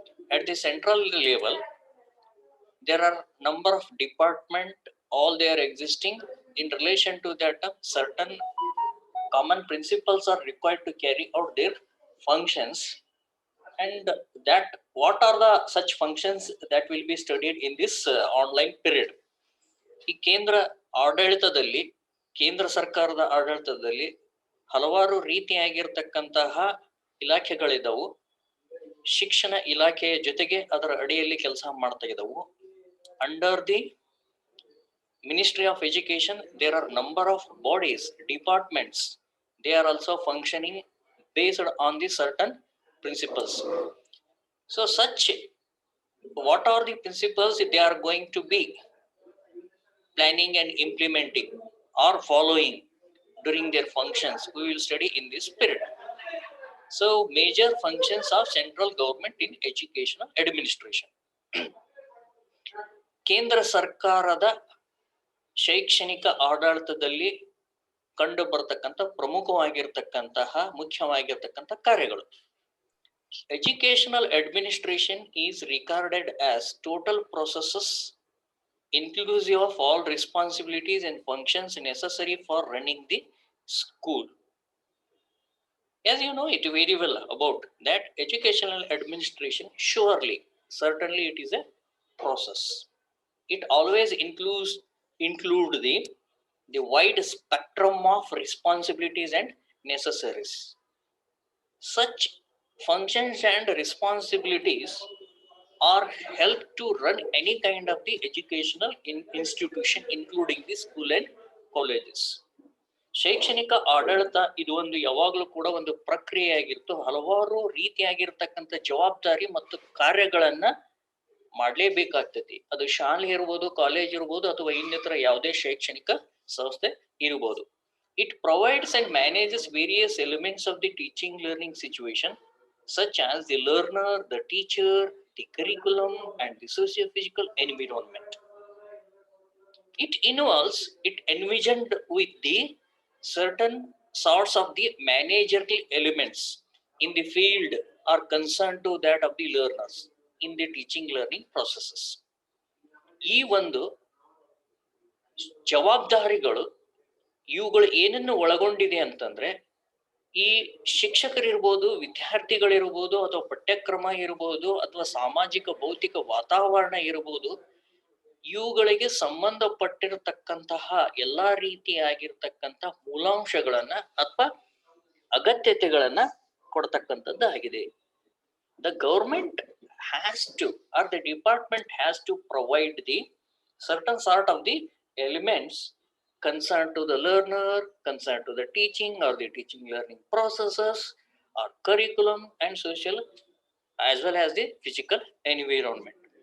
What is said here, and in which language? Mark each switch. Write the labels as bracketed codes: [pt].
[en] At the central level, there are number of department, all they are existing. In relation to that, certain common principles are required to carry out their functions, and that what are the such functions that will be studied in this online period. [kn] ಈ ಕೇಂದ್ರ ಆಡಳಿತದಲ್ಲಿ, ಕೇಂದ್ರ ಸರ್ಕಾರದ ಆಡಳಿತದಲ್ಲಿ ಹಲವಾರು ರೀತಿಯಾಗಿರ್ತಕ್ಕಂತಹ ಇಲಾಖೆಗಳಿದ್ದವು. ಶಿಕ್ಷಣ ಇಲಾಖೆಯ ಜೊತೆಗೆ ಅದರ ಅಡಿಯಲ್ಲಿ ಕೆಲಸ ಮಾಡ್ತಾ ಇದ್ದವು. [en] Under the Ministry of Education, there are number of bodies, departments. They are also functioning based on the certain principles. So such, what are the principles they are going to be planning and implementing or following during their functions, we will study in this period. So major functions of central government in educational administration. [kn] ಕೇಂದ್ರ ಸರ್ಕಾರದ ಶೈಕ್ಷಣಿಕ ಆಡಳಿತದಲ್ಲಿ ಕಂಡು ಬರತಕ್ಕಂಥ ಪ್ರಮುಖವಾಗಿರ್ತಕ್ಕಂತಹ ಮುಖ್ಯವಾಗಿರ್ತಕ್ಕಂಥ ಕಾರ್ಯಗಳು. [en] Educational administration is regarded as total processes inclusive of all responsibilities and functions necessary for running the school. As you know it very well about that, educational administration surely, certainly it is a process. It always include the wide spectrum of responsibilities and necessaries. Such functions and responsibilities are help to run any kind of the educational institution, including the school and colleges. [kn] ಶೈಕ್ಷಣಿಕ ಆಡಳಿತ ಇದು ಒಂದು ಯಾವಾಗಲೂ ಕೂಡ ಒಂದು ಪ್ರಕ್ರಿಯೆಯಾಗಿತ್ತು. ಹಲವಾರು ರೀತಿಯಾಗಿರ್ತಕ್ಕಂಥ ಜವಾಬ್ದಾರಿ ಮತ್ತು ಕಾರ್ಯಗಳನ್ನ ಮಾಡಲೇಬೇಕಾಗ್ತೈತಿ. ಅದು ಶಾಲೆ ಇರ್ಬೋದು, ಕಾಲೇಜ್ ಇರ್ಬೋದು, ಅಥವಾ ಇನ್ನಿತರ ಯಾವುದೇ ಶೈಕ್ಷಣಿಕ ಸಂಸ್ಥೆ ಇರಬಹುದು. [en] It provides and manages various elements of the teaching learning situation, such as the learner, the teacher, the curriculum, and the socio-physical environment. It envisioned with the certain sorts of the managerial elements in the field are concerned to that of the learners in the teaching learning processes. [kn] ಈ ಒಂದು ಜವಾಬ್ದಾರಿಗಳು ಇವುಗಳು ಏನನ್ನು ಒಳಗೊಂಡಿದೆ ಅಂತಂದ್ರೆ, ಈ ಶಿಕ್ಷಕರಿರ್ಬೋದು, ವಿದ್ಯಾರ್ಥಿಗಳಿರ್ಬೋದು, ಅಥವಾ ಪಠ್ಯಕ್ರಮ ಇರ್ಬೋದು, ಅಥವಾ ಸಾಮಾಜಿಕ ಭೌತಿಕ ವಾತಾವರಣ ಇರ್ಬೋದು, ಇವುಗಳಿಗೆ ಸಂಬಂಧಪಟ್ಟಿರತಕ್ಕಂತಹ ಎಲ್ಲಾ ರೀತಿಯಾಗಿರ್ತಕ್ಕಂಥ ಮೂಲಾಂಶಗಳನ್ನ ಅಥವಾ ಅಗತ್ಯತೆಗಳನ್ನ ಕೊಡ್ತಕ್ಕಂಥದ್ದಾಗಿದೆ. [en] The government has to, or the department has to provide the certain sort of the elements concerned to the learner, concerned to the teaching or the teaching learning processes or curriculum and social as well as the physical environment.